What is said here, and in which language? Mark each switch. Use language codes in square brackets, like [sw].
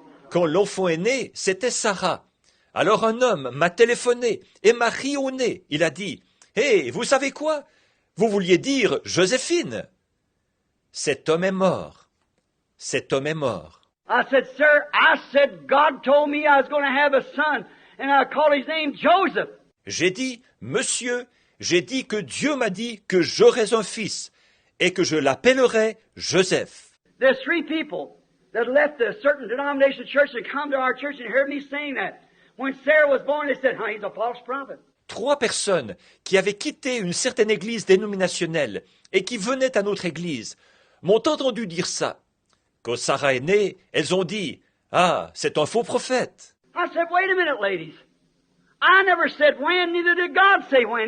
[fr] Quand l'enfant est né, c'était Sarah. Alors un homme m'a téléphoné et m'a ri au nez. Il a dit, « Hé, vous savez quoi? Vous vouliez dire Joséphine. » Cet homme est mort. Cet homme est mort. [en] I said, "Sir, I said God told me I was going to have a son, and I called his name Joseph." [fr] J'ai dit, « Monsieur, j'ai dit que Dieu m'a dit que j'aurais un fils et que je l'appellerais Joseph. » [en] There's 3 people that left a certain denomination church and come to our church and heard me saying that. When Sarah was born, they said, he's a false prophet. [fr] 3 personnes qui avaient quitté une certaine église dénominationnelle et qui venaient à notre église m'ont entendu dire ça. Quand Sarah est née, elles ont dit, « Ah, c'est un faux prophète. » [en] I said, "Wait a minute, ladies. I never said when, neither did God say when.